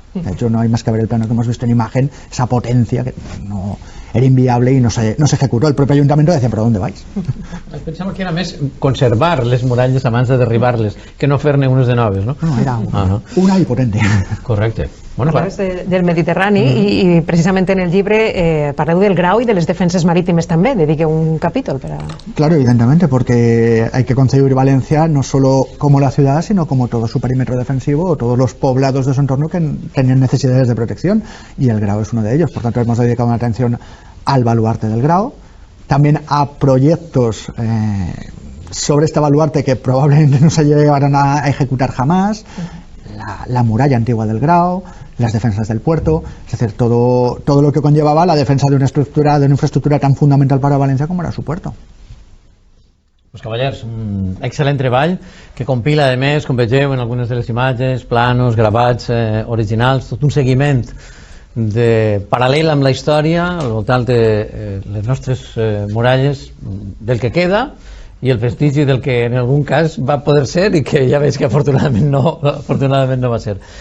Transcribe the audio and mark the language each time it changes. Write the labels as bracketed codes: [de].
[es] De hecho, no hay más que ver el plano que hemos visto en imagen, esa potencia que no era inviable y no se ejecutó. El propio ayuntamiento decía, ¿pero dónde vais? [ca] Pensava que era més conservar les muralles abans de derribar-les que no fer-ne unes de noves, no? [es] No, era una y potente. [ca] Correcte. Bueno, parles del Mediterrani i precisament en el llibre parleu del grau i de les defenses marítimes també, dediqueu un capítol per a... [es] Claro, evidentemente, porque hay que concebir Valencia no solo como la ciudad, sino como todo su perímetro defensivo o todos los poblados de su entorno que tenían necesidades de protección, y el grao es uno de ellos. Por tanto, hemos dedicado una atención al baluarte del grao, también a proyectos sobre este baluarte que probablemente no se llevaron a ejecutar jamás, la muralla antigua del grao, las defensas del puerto, es decir, todo lo que conllevaba la defensa de una infraestructura tan fundamental para Valencia como era su puerto. [ca] Pues cavallers, un excel·lent treball que compila, a més, com vegeu en algunes de les imatges, planos, gravats originals, tot un seguiment paral·lel amb la història al voltant de les nostres muralles, del que queda i el vestigi del que en algun cas va poder ser i que ja veig que afortunadament no va ser.